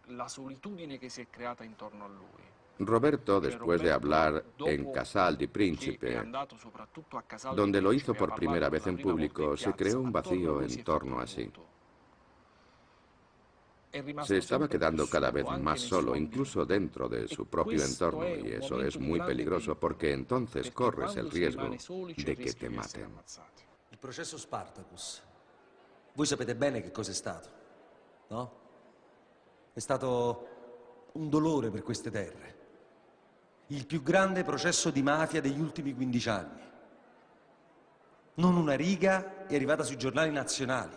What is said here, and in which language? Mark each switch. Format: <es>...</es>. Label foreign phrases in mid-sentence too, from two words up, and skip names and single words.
<es>Roberto, después de hablar en Casal di Principe, donde lo hizo por primera vez en público, se creó un vacío en torno a sí. Se estaba quedando cada vez más solo, incluso dentro de su propio entorno, y eso es muy peligroso porque entonces corres el riesgo de que te maten.</es> <it>Il processo Spartacus. Voi sapete bene che cosa è stato, no? È stato un dolore per queste terre. Il più grande processo di mafia degli ultimi 15 anni. Non una riga è arrivata sui giornali nazionali.</it>